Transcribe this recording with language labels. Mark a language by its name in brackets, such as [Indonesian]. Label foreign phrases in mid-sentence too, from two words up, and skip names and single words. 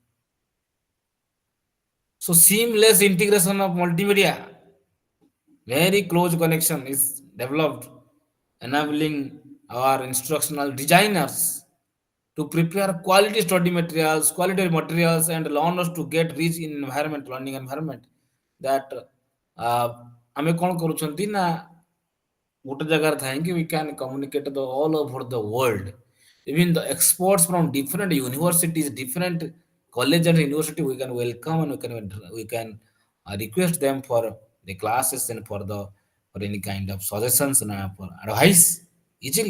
[English] So seamless integration of multimedia, very close connection is developed, enabling our instructional designers to prepare quality materials, and learners to get rich in environment, learning environment. That [Odia] ଆମେ କ'ଣ କରୁଛନ୍ତି ନା ଗୋଟେ ଜାଗାରେ ଥାଇକି [English] we can communicate the all over the world. Even the experts from different universities, different college and university, we can welcome and we can request them for the classes and for any kind of suggestions and for advice easily.